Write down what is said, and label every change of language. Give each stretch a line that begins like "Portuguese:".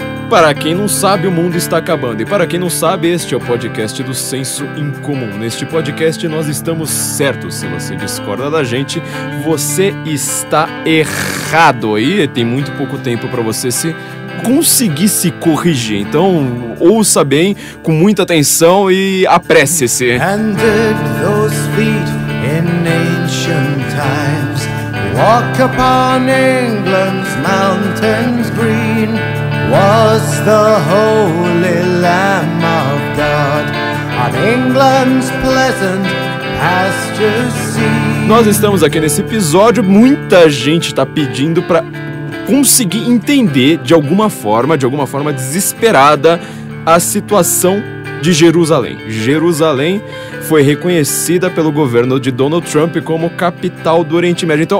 Portuguese: Para quem não sabe, o mundo está acabando. E para quem não sabe, este é o podcast do Senso Incomum. Neste podcast nós estamos certos. Se você discorda da gente, você está errado. E tem muito pouco tempo para você conseguir se corrigir. Então, ouça bem, com muita atenção e apresse-se.
English: Handed those feet in ancient times, walk upon England's mountains green, was the holy Lamb of God on England's pleasant pastures seen.
Portuguese: Nós estamos aqui nesse episódio, muita gente está pedindo para conseguir entender de alguma forma desesperada, a situação de Jerusalém. Jerusalém foi reconhecida pelo governo de Donald Trump como capital do Oriente Médio.